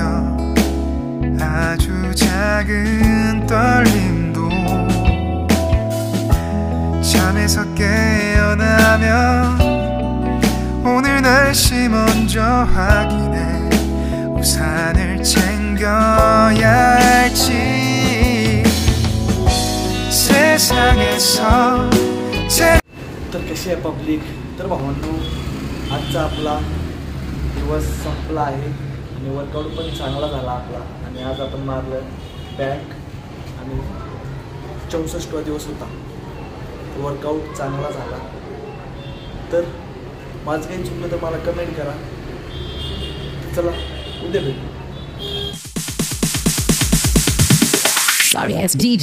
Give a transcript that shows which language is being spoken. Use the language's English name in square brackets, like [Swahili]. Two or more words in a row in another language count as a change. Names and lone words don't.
[Korean] 아주 작은 떨림도 잠에서 깨어나면 오늘 날씨 먼저 확인해. 우산을 챙겨야 할지 세상에서 [Marathi] तर कशी आहे पब्लिक. तर भावांनो, आजचा आपला दिवस संपला आहे आणि वर्कआउट पण चांगला झाला आपला. आणि आज आपण मारलं बॅक आणि 64वा दिवस होता. वर्कआउट चांगला झाला. तर माझं काही चुकलं तर मला कमेंट करा. तर चला उद्या भेटू. [English] Sorry, it's DJ.